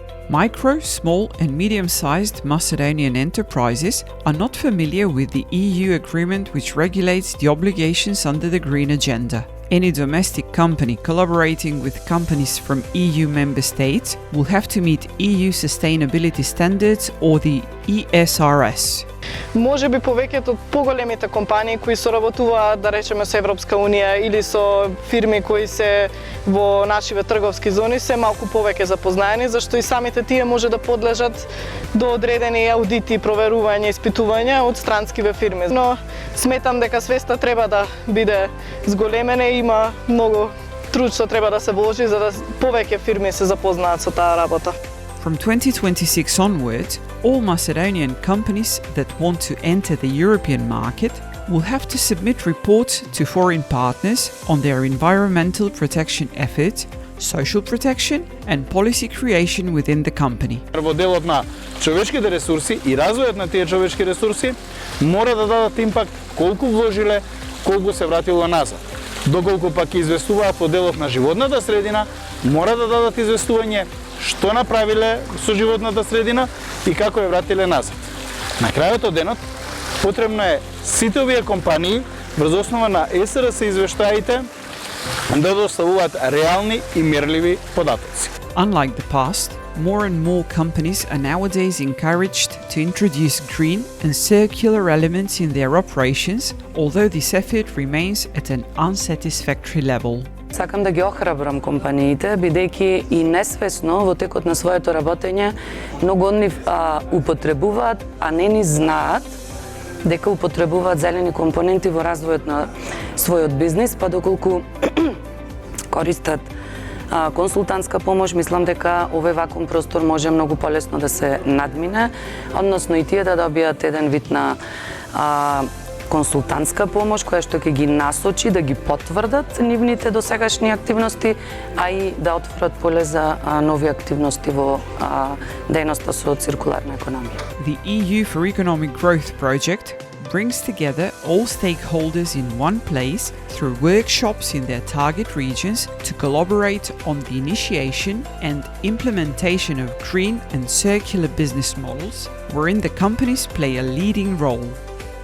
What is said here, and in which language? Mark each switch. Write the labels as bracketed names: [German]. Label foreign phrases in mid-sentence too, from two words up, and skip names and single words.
[English] Micro, small and medium-sized Macedonian enterprises are not familiar with the EU agreement which regulates the obligations under the Green Agenda. Any domestic company collaborating with companies from EU member states will have to meet EU sustainability standards or the ESRS. [Macedonian] Може би повеќето поголемите компании кои соработуваат, да речеме, со Европска Унија или со фирми кои се во нашиве трговски зони се малку повеќе запознаени, зашто и самите тие може да подлежат до одредени аудити, проверувања, испитувања од странскиве фирми. Но сметам дека свеста треба да биде зголемена и има многу труд што треба да се вложи за да повеќе фирми се запознаат со таа работа. [English] From 2026 onwards, all Macedonian companies that want to enter the European market will have to submit reports to foreign partners on their environmental protection efforts, social protection and policy creation within the company. [Macedonian] Во делот на човечките ресурси и развојот на тие човечки ресурси мора да дадат импакт колку вложиле, колку се вратило назад. Доколку пак известуваат по делот на животната средина, мора да дадат известување што направиле со животната средина и како ја вратиле назад. На крајот од денот, потребно е сите овие компании врз основа на ЕСРС извештаите да доставуваат реални и мерливи податоци. [English] Unlike the past, more and more companies are nowadays encouraged to introduce green and circular elements in their operations, although this effort remains at an unsatisfactory level. [Macedonian] Сакам да ги охрабрам компаниите, бидејќи и несвесно во текот на своето работење многу од нив употребуваат, а не ни знаат дека употребуваат зелени компоненти во развојот на својот бизнис, па доколку користат консултантска помош, мислам дека овој вакуум простор може многу полесно да се надмине, односно и тие да добијат еден вид на консултантска помош која што ќе ги насочи да ги потврдат нивните досегашни активности, а и да отворат поле за нови активности во дејноста со циркуларна економија. [English] The EU for Economic Growth project brings together all stakeholders in one place through workshops in their target regions to collaborate on the initiation and implementation of green and circular business models, wherein the companies play a leading role.